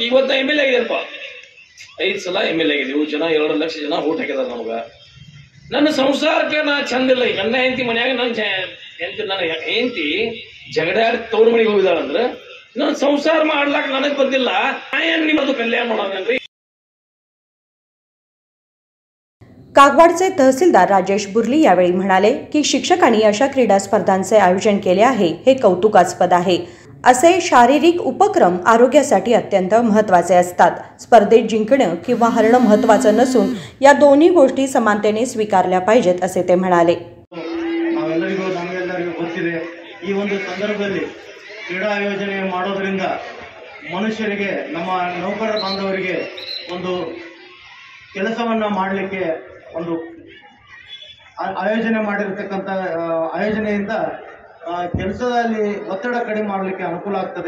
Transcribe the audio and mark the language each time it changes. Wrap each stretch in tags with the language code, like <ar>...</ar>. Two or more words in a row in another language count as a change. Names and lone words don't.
<kn>ಇವತ್ತು MLA ಆಗಿದೆಪ್ಪ, 5 ಸಲ MLA ಆಗಿದೆವು. ಜನ 2 ಲಕ್ಷ ಜನ ಓಟ್ ಹಾಕಿದಾರೆ ನಮಗ. ನನ್ನ ಸಂಸಾರಕ್ಕೆ ನಾ ಚಂದಿಲ್ಲ. ನನ್ನ ಹೆಂಡತಿ ಮನ್ಯಾಗ ನನ್ನ ಹೆಂಡತಿ ಜಗಡಾಡಿ ತವ್ರ ಮನೆಗೆ ಹೋಗಿದಾಳಂದ್ರೆ ನನ್ನ ಸಂಸಾರ ಮಾಡ್ಲಾಕ ನನಗೆ ಬಂದಿಲ್ಲ. ನಿಮ್ಮದು ಕಲ್ಯಾಣ ಮಾಡೋದ್ರಿ.</kn> <mr>कागवाडचे तहसीलदार राजेश बुर्ली यावेळी म्हणाले की शिक्षकांनी अशा क्रीडा स्पर्धांचे आयोजन केले आहे हे कौतुकास्पद आहे. असे शारीरिक उपक्रम आरोग्यासाठी अत्यंत महत्त्वाचे असतात. स्पर्धेत जिंकणं किंवा हरणं महत्त्वाचं नसून या दोन्ही गोष्टी समानतेने स्वीकारल्या पाहिजेत असे ते म्हणाले.</mr> <kn>ನಮಗೆಲ್ಲರಿಗೂ ಗೊತ್ತಿದೆ, ಈ ಒಂದು ಸಂದರ್ಭದಲ್ಲಿ ಕ್ರೀಡಾ ಆಯೋಜನೆ ಮಾಡೋದ್ರಿಂದ ಮನುಷ್ಯರಿಗೆ, ನಮ್ಮ ನೌಕರರ ಬಾಂಧವರಿಗೆ ಒಂದು ಕೆಲಸವನ್ನ ಮಾಡಲಿಕ್ಕೆ ಒಂದು ಆಯೋಜನೆ ಮಾಡಿರ್ತಕ್ಕಂಥ ಆಯೋಜನೆಯಿಂದ ಕೆಲಸದಲ್ಲಿ ಒತ್ತಡ ಕಡಿಮೆ ಮಾಡಲಿಕ್ಕೆ ಅನುಕೂಲ ಆಗ್ತದೆ.</kn>